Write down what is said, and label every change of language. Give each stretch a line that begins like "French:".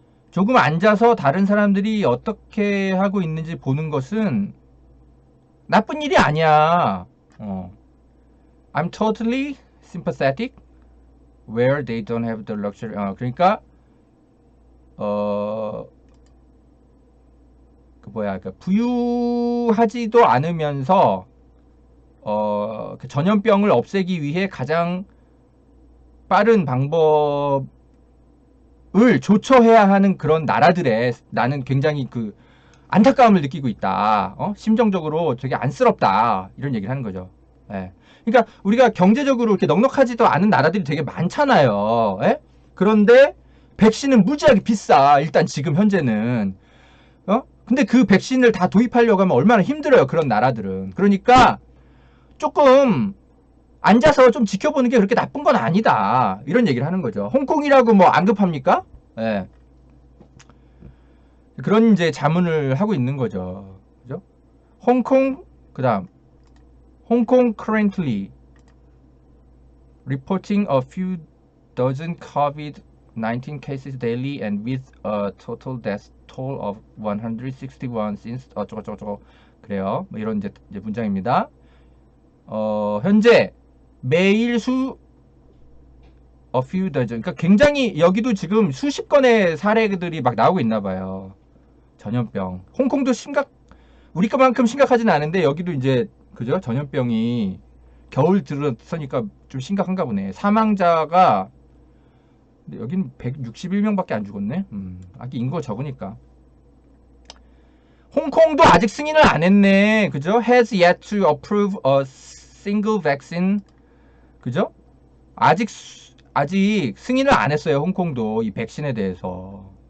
Korean: 조금 앉아서 다른 사람들이 어떻게 하고 있는지 보는 것은 나쁜 일이 아니야.
English: I'm totally sympathetic where they don't have the luxury.
Korean: 그러니까 그러니까 부유하지도 않으면서 그 전염병을 없애기 위해 가장 빠른 방법을 조처해야 하는 그런 나라들에 나는 굉장히 그 안타까움을 느끼고 있다. 심정적으로 되게 안쓰럽다. 이런 얘기를 하는 거죠. 예. 그러니까 우리가 경제적으로 이렇게 넉넉하지도 않은 나라들이 되게 많잖아요. 예? 그런데 백신은 무지하게 비싸. 일단 지금 현재는. 근데 그 백신을 다 도입하려고 하면 얼마나 힘들어요. 그런 나라들은. 그러니까 조금 앉아서 좀 지켜보는 게 그렇게 나쁜 건 아니다. 이런 얘기를 하는 거죠. 홍콩이라고 뭐 안 급합니까? 예. 그런 이제 자문을 하고 있는 거죠. 그죠?
English: 홍콩,
Korean: 그 다음,
English: 홍콩 currently reporting a few dozen COVID-19 cases daily and with a total death toll of 161 since
Korean: 어쩌고저쩌고 그래요. 뭐 이런 이제 문장입니다. 현재 매일
English: a few dozen,
Korean: 그러니까 굉장히 여기도 지금 수십 건의 사례들이 막 나오고 있나 봐요. 전염병. 홍콩도 우리 것만큼 심각하진 않은데 여기도 이제 그죠? 전염병이 겨울 들어서니까 좀 심각한가 보네. 사망자가 여긴 161명밖에 안 죽었네. 아직 인구가 적으니까. 홍콩도 아직 승인을 안 했네. 그죠?
English: has yet to approve a single vaccine.
Korean: 그죠? 아직 승인을 안 했어요. 홍콩도 이 백신에 대해서.